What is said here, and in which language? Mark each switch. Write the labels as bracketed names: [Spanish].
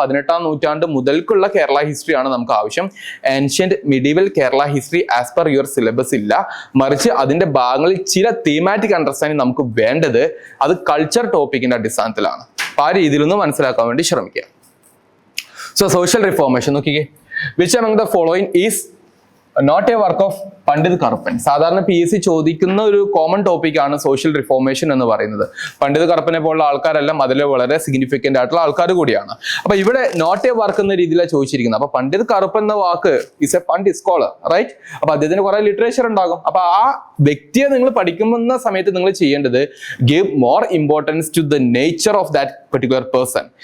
[Malayalam] 18ാം നൂറ്റാണ്ട് മുതൽക്കുള്ള കേരള ഹിസ്റ്ററിയാണ് നമുക്ക് ആവശ്യം. Ancient medieval Kerala history as per your syllabus ഇല്ല, മറിച്ച് അതിന്റെ ഭാഗങ്ങളിൽ ചില തീമാറ്റിക് അണ്ടർസ്റ്റാൻഡിങ് നമുക്ക് വേണ്ടത് അത് കൾച്ചർ ടോപ്പിക്കിന്റെ അടിസ്ഥാനത്തിലാണ്. അപ്പൊ ആ രീതിയിലൊന്ന് മനസ്സിലാക്കാൻ വേണ്ടി ശ്രമിക്കുക. സോ സോഷ്യൽ റിഫോർമേഷൻ നോക്കിക്കേ. [English] Which among the following is not a work of Pandit Karuppan? [Malayalam] സാധാരണ PSC ചോദിക്കുന്ന ഒരു കോമൺ ടോപ്പിക്കാണ് സോഷ്യൽ റിഫോർമേഷൻ എന്ന് പറയുന്നത്. പണ്ഡിത് കറുപ്പനെ പോലുള്ള ആൾക്കാരെല്ലാം അതിൽ വളരെ സിഗ്നിഫിക്കന്റ് ആയിട്ടുള്ള ആൾക്കാർ കൂടിയാണ്. അപ്പൊ ഇവിടെ നോട്ട് എ വർക്ക് എന്ന രീതിയിലാണ് ചോദിച്ചിരിക്കുന്നത്. അപ്പൊ പണ്ഡിത് കറുപ്പൻ എന്ന വാക്ക് [English] Is a fund scholar, right? [Malayalam] അപ്പൊ അദ്ദേഹത്തിന് കുറെ ലിറ്ററേച്ചർ ഉണ്ടാകും. അപ്പൊ ആ വ്യക്തിയെ നിങ്ങൾ പഠിക്കുന്ന സമയത്ത് നിങ്ങൾ ചെയ്യേണ്ടത് [English] Give more importance to the nature of that particular person.